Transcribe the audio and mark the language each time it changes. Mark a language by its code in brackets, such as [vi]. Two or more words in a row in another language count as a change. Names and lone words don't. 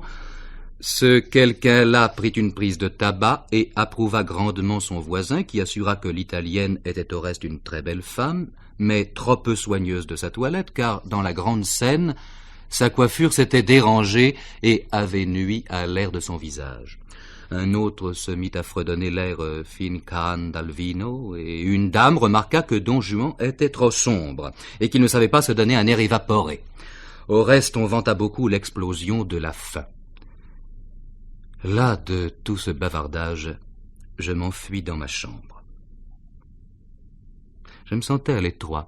[fr] Ce quelqu'un-là prit une prise de tabac et approuva grandement son voisin, qui assura que l'italienne était au reste une très belle femme, mais trop peu soigneuse de sa toilette, car dans la grande scène, sa coiffure s'était dérangée et avait nui à l'air de son visage. Un autre se mit à fredonner l'air Fin can dal vino, et une dame remarqua que Don Juan était trop sombre, et qu'il ne savait pas se donner un air évaporé. Au reste, on vanta beaucoup l'explosion de la faim. Là, de tout ce bavardage, je m'enfuis dans ma chambre. Je me sentais à l'étroit.